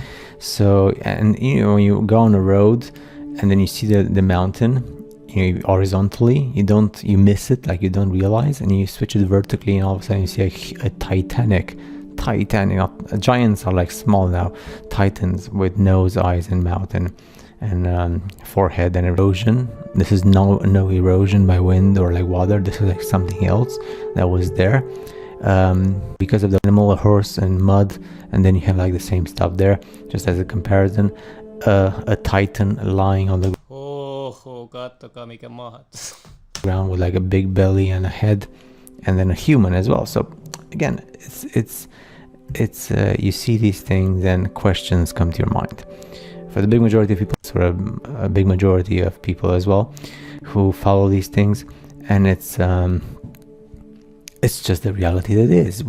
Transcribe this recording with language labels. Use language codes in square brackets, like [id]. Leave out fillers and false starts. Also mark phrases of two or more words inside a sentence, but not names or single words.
[en] So, and you know, when you go on a road and then you see the mountain, you know, horizontally, you miss it, like you don't realize, and you switch it vertically and all of a sudden you see a Titanic, giants are like small now, titans with nose, eyes and mouth and forehead and erosion. This is no erosion by wind or like water. This is like something else that was there because of the animal, a horse and mud, and then you have like the same stuff there. Just as a comparison, a titan lying on the [fi] kattokaa mikä mahdottomuus. [en] Ground with like a big belly and a head, and then a human as well. So again, it's you see these things and questions come to your mind. For the big majority of people, for a big majority of people as well, who follow these things, and it's just the reality that it is.